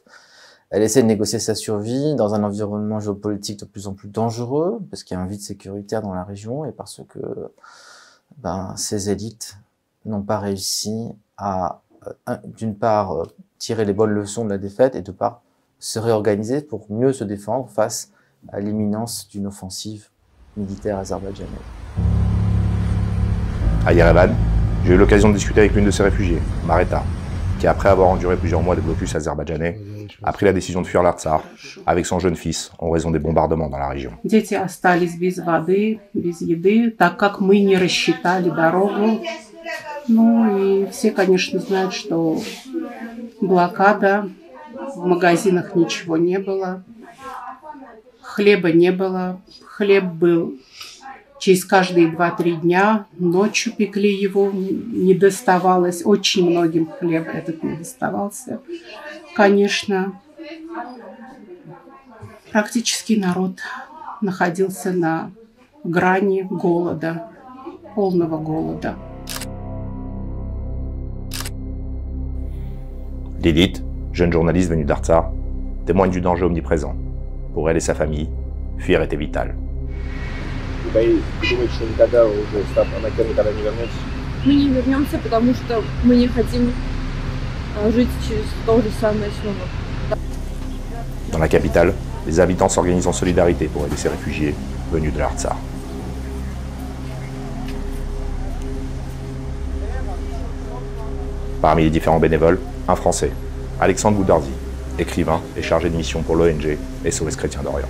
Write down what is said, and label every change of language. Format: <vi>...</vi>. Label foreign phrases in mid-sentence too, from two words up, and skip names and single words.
<fr>Elle essaie de négocier sa survie dans un environnement géopolitique de plus en plus dangereux, parce qu'il y a un vide sécuritaire dans la région, et parce que ces élites n'ont pas réussi à, d'une part, tirer les bonnes leçons de la défaite, et d'autre part, se réorganiser pour mieux se défendre face à l'imminence d'une offensive militaire azerbaïdjanaise. À Yerevan, j'ai eu l'occasion de discuter avec l'une de ces réfugiés, Mareta, qui après avoir enduré plusieurs mois de blocus azerbaïdjanais, a pris la décision de fuir l'Artsakh avec son jeune fils en raison des bombardements dans la région.</fr> <ru>Дети остались без воды, без еды, так как мы не рассчитали дорогу. Ну и все, конечно, знают, что блокада, в магазинах ничего не было, хлеба не было. Хлеб был через каждые 2-3 дня, ночью пекли его, не доставалось. Очень многим хлеб этот не доставался. Конечно, практически народ находился на грани голода, полного голода.</ru> <fr>Lilith, jeune journaliste venue d'Artsakh, témoigne du danger omniprésent. Pour elle et sa famille, fuir était vital.</fr> <ru>Мы не вернемся, потому что мы не хотим жить через то же самое снова.</ru> <fr>Dans la capitale, les habitants s'organisent en solidarité pour aider ces réfugiés venus de l'Artsakh. Parmi les différents bénévoles, un Français, Alexandre Goudarzi, écrivain et chargé de mission pour l'ONG SOS Chrétiens d'Orient.</fr>